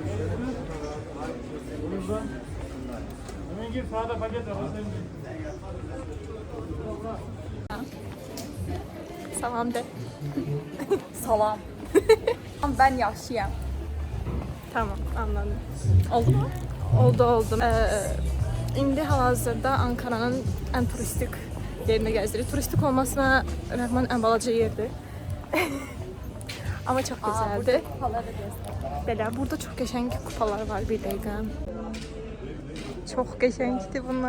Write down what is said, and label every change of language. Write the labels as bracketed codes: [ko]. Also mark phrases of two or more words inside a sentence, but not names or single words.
[tr] Hemen gir sağda paket var. Salam de. Salam. Ben yaşlıyam. Tamam, anladım. Oldu mu? Oldu. [az] İndi hal-hazırda Ankaranın ən turistik yerində gəzirik. Turistik olmasına rəğmən ən balaca yerdir. Amma çox gözəldir. [tr] Kupaları da göster. [az] Belə, burada çox qəşəng kupalar var, bir dəqiqə. Çox qəşəngdir bunlar.